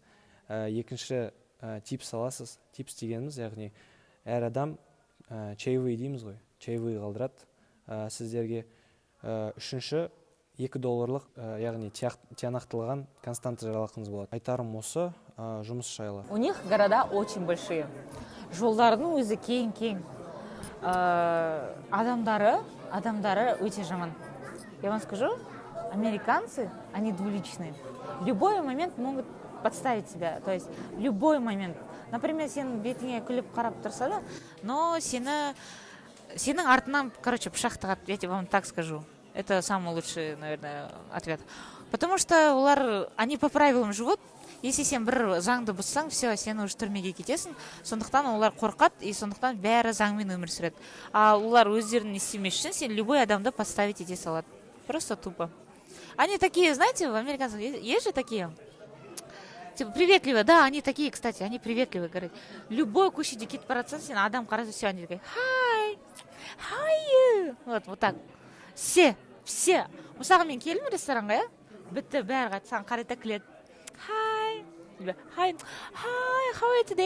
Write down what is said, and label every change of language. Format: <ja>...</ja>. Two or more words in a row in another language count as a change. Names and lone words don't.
<kk>Екінші, типс аласыз. Типс дегеніміз, яғни әр адам чаевый дейміз ғой. Чаевый қалдырады сіздерге. Үшінші, $2, яғни тиянақтылған констант жалақыңыз болады. Айтарым осы жұмыс жайлы.</kk> <ru>У них города очень большие.</ru> <kk>Жолдардың өзі кең. Адамдары өте жаман.</kk> <ru>Я вам скажу, американцы, они двуличные. В любой момент могут подставить тебя. То есть, в любой момент. Например,</ru> <kk>сен бетіңе күліп қарап тұрса да, но сенің артынан, короче, пышақ тығады,</kk> <ru>я тебе вам так скажу. Это самый лучший, наверное, ответ. Потому что они по правилам живут.</ru> <kk>Если сен бір заңды бұзсаң, все, сен уже түрмеге кетесің. Сондықтан олар қорқады, и сондықтан бәрі заңмен өмір сүреді. А олар өздерін істемес үшін сен любой адамды подставить ете салады.</kk> <ru>Просто тупо. Они такие, знаете, в американцах есть же такие? Типа приветливые, да, они такие, кстати, они приветливые, говорят.</ru> <kk>Любой көшеде кетіп баратсаң, сен адам қараса,</kk> <ru>все, они такие,</ru> <en>hi, how are you?</en> <ru>Вот так. Все.</ru> <kk>Мысалға мен келдім ресторанға, я? Бітті, бәрі қайты, саған қарайта күледі.</kk> <en>Hi, how are you today?</en>